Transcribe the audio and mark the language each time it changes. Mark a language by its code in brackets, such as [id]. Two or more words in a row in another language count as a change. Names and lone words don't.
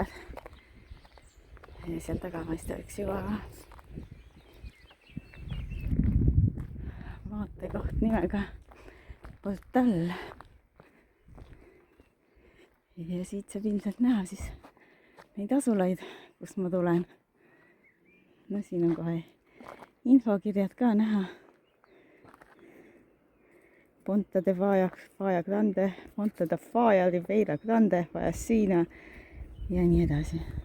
[et] Ja seal taga paistab üks juba vaatekoht nimega Portal. Ja siit saab ilmselt näha siis neid asulaid, kust ma tulen. No siin on kohe infokirjad ka näha. Ponta de Faya Grande, Ponta da Faya, Ribeira Grande, Fayasina ja nii edasi.